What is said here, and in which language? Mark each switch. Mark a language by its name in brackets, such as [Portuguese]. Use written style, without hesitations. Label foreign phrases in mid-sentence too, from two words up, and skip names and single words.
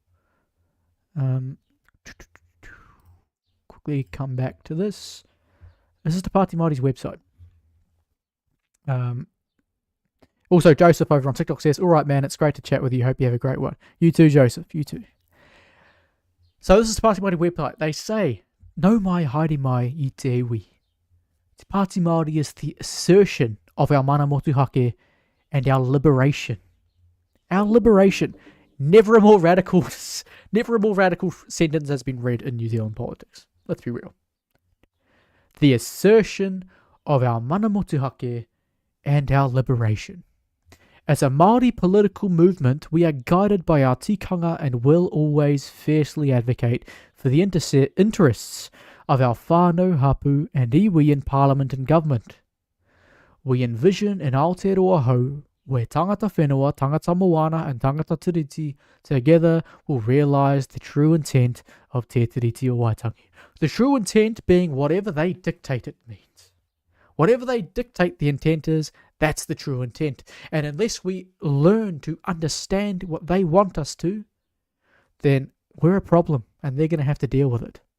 [English] Quickly come back to this. This is Te Pāti Māori's website. Also, Joseph over on TikTok says, all right, man, it's great to chat with you. Hope you have a great one. You too, Joseph. You too. So this is Te Pāti Māori website. They say, [Māori] no mai haere mai I te iwi. [English] Te Pāti Māori is the assertion of our [Māori] mana motuhake [English] and our liberation. Our liberation. Never a more radical sentence has been read in New Zealand politics. Let's be real. The assertion of our [Māori] mana motuhake [English] and our liberation. As a Māori political movement, we are guided by our tikanga and will always fiercely advocate for the interests of our [Māori] whānau hapu [English] and iwi in Parliament and Government. We envision an [Māori] Aotearoa hou [English] where [Māori] tangata whenua, tangata moana and tangata tiriti [English] together will realise the true intent of Te Tiriti o Waitangi. The true intent being whatever they dictate it means. Whatever they dictate the intent is, that's the true intent. And unless we learn to understand what they want us to, then we're a problem and they're going to have to deal with it.